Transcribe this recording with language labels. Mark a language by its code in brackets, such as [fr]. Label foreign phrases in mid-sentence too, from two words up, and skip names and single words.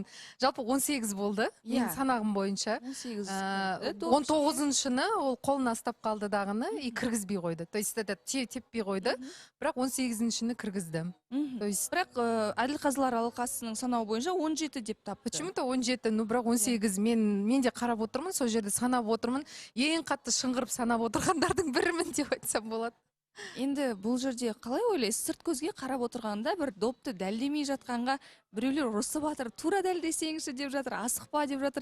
[kk] Жалпы 18 болды. Мен санағым бойынша. 18 19-шыны ол қолына ұстап қалды дағыны, и кіргізбей қойды. [ru] То есть [kk] теппей қойды, бірақ 18-шіні кіргізді. [ru] То есть [kk] бірақ әділқазылар алқасының санауы бойынша 17 деп тапты. [ru] Почему-то 17, ну [kk] бірақ 18. Мен де қарап отырмын, сол жерде санап отырмын. Ең қатты шыңғырып санап отырғандардың бірімін деп айтсам болады. Енді бұл жерде қалай ойлайсыз? Сырт көзге қарап отырғанда бір допты дәлдемей жатқанға біреулер ұрысып жатыр, тура дәлдесеңізші деп жатыр, асықпа деп жатыр.